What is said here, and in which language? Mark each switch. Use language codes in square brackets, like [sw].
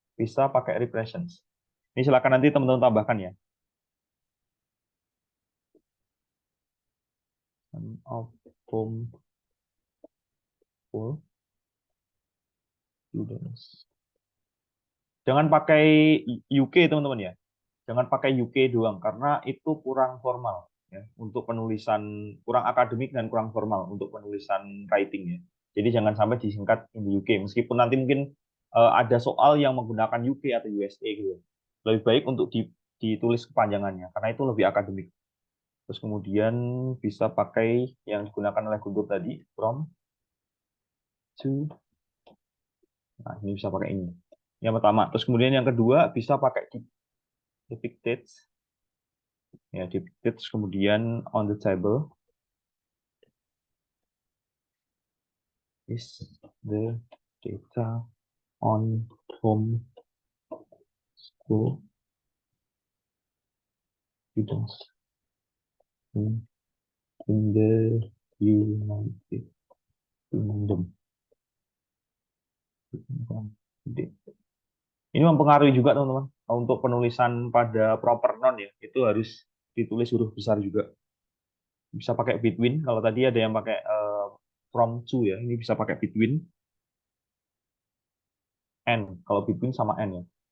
[id] Bisa pakai represents. Ini silakan nanti teman-teman tambahkan ya. [en] Of homeschool students. [id] Jangan pakai UK teman-teman ya. Jangan pakai UK doang karena itu kurang formal ya untuk penulisan, kurang akademik dan kurang formal untuk penulisan writing ya. Jadi jangan sampai disingkat [en] in the UK [id] meskipun nanti mungkin ada soal yang menggunakan UK atau USA gitu. Lebih baik untuk ditulis kepanjangannya karena itu lebih akademik. Terus kemudian bisa pakai yang digunakan oleh Guntur tadi from to. Nah, ini bisa pakai ini. Yang pertama. Terus kemudian yang kedua bisa pakai depicted. Ya, depicted. Terus kemudian [en] on the table is the data on home school students in the United Kingdom. [id] Ini mempengaruhi juga teman-teman untuk penulisan pada proper noun ya, itu harus ditulis huruf besar juga. Bisa pakai between, kalau tadi ada yang pakai from to ya, ini bisa pakai between and, kalau between sama and ya.